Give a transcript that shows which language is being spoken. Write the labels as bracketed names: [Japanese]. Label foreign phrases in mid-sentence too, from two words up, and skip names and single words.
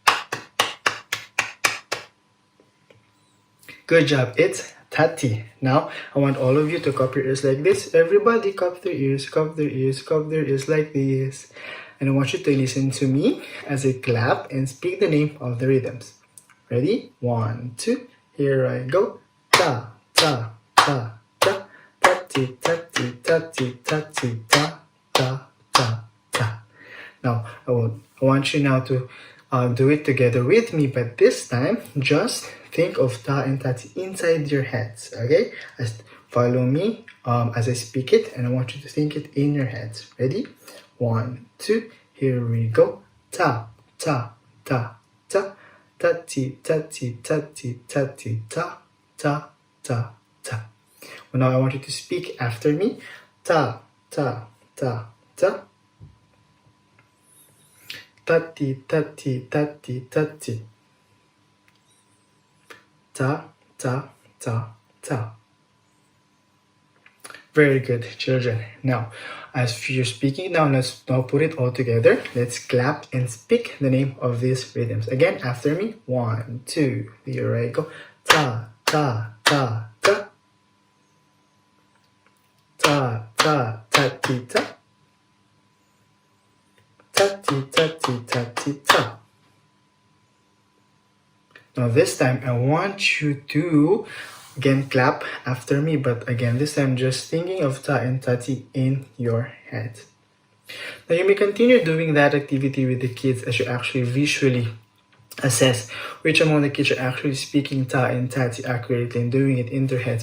[English] Good job. It's tati. Now, I want all of you to cup your ears like this. Everybody cup their ears, cup their ears, cup their ears like this. And I want you to listen to me as I clap and speak the name of the rhythms. Ready? 1, 2. Here I go. Ta, ta, ta, ta, tati, tati, tati, tati, ta, ta, ta, ta. Now, I want you now to do it together with me, but this time, just think of ta and tati inside your heads, okay? Follow me as I speak it, and I want you to think it in your heads. Ready? 1, 2, here we go. Ta, ta, ta, ta. Tati, tati, tati, tati, ta, ta, ta, ta. Well, now I want you to speak after me. Ta, ta, ta, ta. Tati, tati, tati, tati. Ta, ta, ta, ta. Very good, children. Now, as you're speaking now, let's now put it all together. Let's clap and speak the name of these rhythms. Again, after me. 1, 2, here I go. Ta, ta, ta, ta. Ta, ta, tati, ta. Tati, tati, tati, ta. Now this time, I want you to again clap after me, but again this time just thinking of ta and tati in your head. Now you may continue doing that activity with the kids as you actually visually assess which among the kids are actually speaking ta and tati accurately and doing it in their heads.